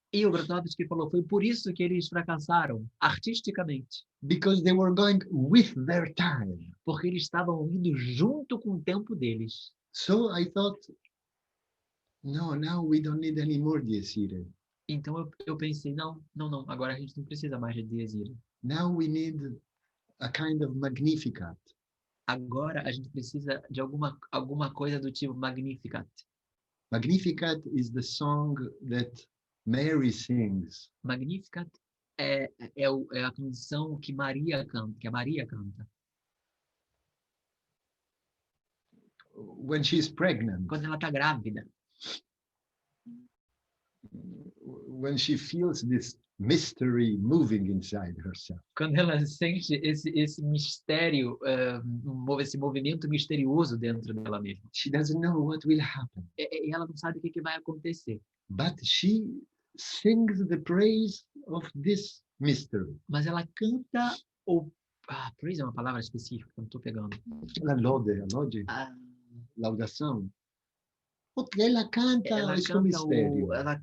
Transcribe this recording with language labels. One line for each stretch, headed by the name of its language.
Portuguese: E o Grotowski falou, foi por isso que eles fracassaram artisticamente,
English: because they were going with their time.
Portuguese: porque eles estavam indo junto com o tempo deles.
English: So I thought, no, now we don't need any more Dies Irae.
Portuguese: Então eu pensei, não, agora a gente não precisa mais de Dies Irae.
English: Now we need a kind of Magnificat.
Portuguese: Agora a gente precisa de alguma coisa do tipo Magnificat.
English: Magnificat is the song that Mary sings
Portuguese: Magnificat é a canção que Maria canta
English: when she's pregnant,
Portuguese: quando ela está grávida,
English: when she feels this mystery moving inside herself.
Portuguese: quando ela sente esse mistério, esse movimento misterioso dentro dela mesma.
English: She doesn't know what will happen,
Portuguese: E ela não sabe o que vai acontecer,
English: but she sings the praise of this mystery.
Portuguese: mas ela canta praise é uma palavra específica, não estou pegando.
Italian: La lode, laudação.
Portuguese: Porque ela canta este mistério.